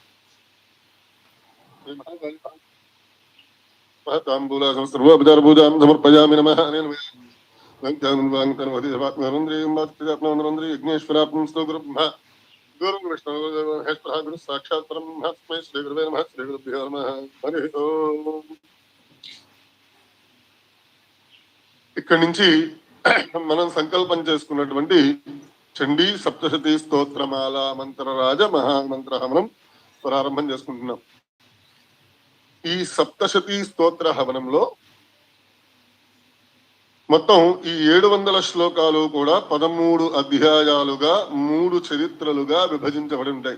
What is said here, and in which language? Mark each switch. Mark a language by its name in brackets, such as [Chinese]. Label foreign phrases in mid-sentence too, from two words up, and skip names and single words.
[Sanskrit] श्री महाकाली महतांबूला सर्वोपचारपूजां समर्पयामि नमः अनेन वेदान्तवाङ्तनवधिवात्मनन्द्रियं यज्ञेश्वरात्मस्तो गुरुब्रह्मा गुरुर्विष्णुर्महेश्वरः गुरुः साक्षात् परब्रह्म तस्मै श्रीगुरवे नमः श्रीगुरुभ्यो नमः हरिः ओम् [Telugu] ఇక్కడి నుంచి మనం సంకల్పం చేసుకున్నటువంటి చండీ సప్తశతి స్తోత్రమాల మంత్రరాజ మహామంత్ర హవనం ప్రారంభం చేసుకుంటున్నాం. ఈ సప్తశతి స్తోత్ర హవనంలో మొత్తం ఈ 700 శ్లోకాలు కూడా 13 అధ్యాయాలుగా 3 చరిత్రలుగా విభజించబడి ఉంటాయి.